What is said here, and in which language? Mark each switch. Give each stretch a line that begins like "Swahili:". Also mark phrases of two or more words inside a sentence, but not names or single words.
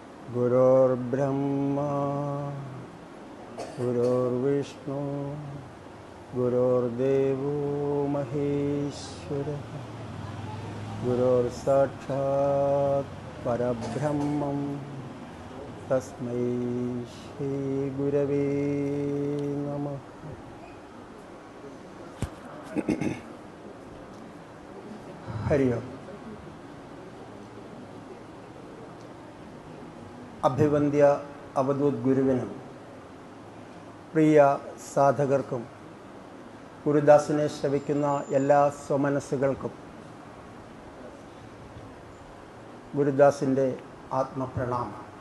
Sanskrit: गुरुर्ब्रह्मा गुरुर्विष्णु गुरुर्देवो महेश्वरः गुरुर्साक्षात् परब्रह्मं तस्मै श्री गुरवे नमः। हरि ओम।
Malayalam: അഭിവന്ദ്യ അവധൂത് ഗുരുവിനും പ്രിയ സാധകർക്കും ഗുരുദാസിനെ ശ്രവിക്കുന്ന എല്ലാ സ്വമനസ്സുകൾക്കും ഗുരുദാസിൻ്റെ ആത്മപ്രണാമം.